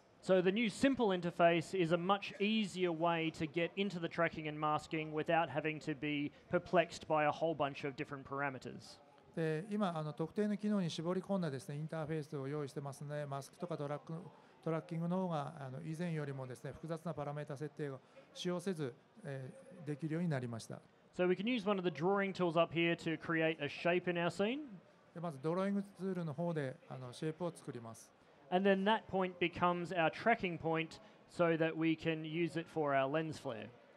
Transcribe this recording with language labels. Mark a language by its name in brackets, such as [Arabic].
[English] So the new simple interface is a much easier way to get into the tracking and masking without having to be perplexed by a whole bunch of different parameters. [Japanese] で今特定の機能に絞り込んだですねインターフェースを用意してますので、マスクとかトラッキングの方が以前よりもですね複雑なパラメータ設定を使用せず、できるようになりました。 [English] So we can use one of the drawing tools up here to create a shape in our scene. [Japanese] でまずドローイングツールの方でシェイプを作ります。 [English] And then that point becomes our tracking point so that we can use it for our lens flare.